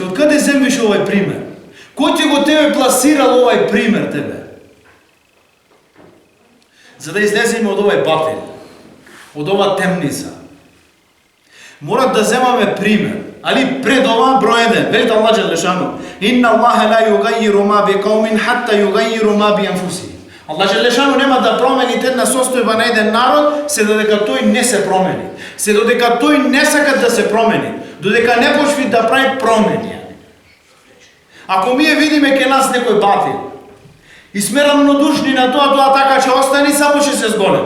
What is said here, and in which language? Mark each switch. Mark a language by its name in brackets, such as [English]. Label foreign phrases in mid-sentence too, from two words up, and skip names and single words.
[Macedonian] Од каде земвиш овај пример? Кој ти го тебе пласирал овај пример тебе? За да излеземе од овај батил, од ова темница, морат да земаме пример. Али пред ова број 1, велите [Arabic] الله جل شأنه إن الله لا يغير ما بقوم حتى يغيروا ما بأنفسهم. الله جل شأنه [Macedonian] нема да промени една состојба на еден народ се додека тој не се промени. Се додека тој не сака да се промени, додека не почви да прави промени. Ако ние видиме ке нас некој батил и сме рамнодушни на тоа така ќе остани, само ќе се зголеми.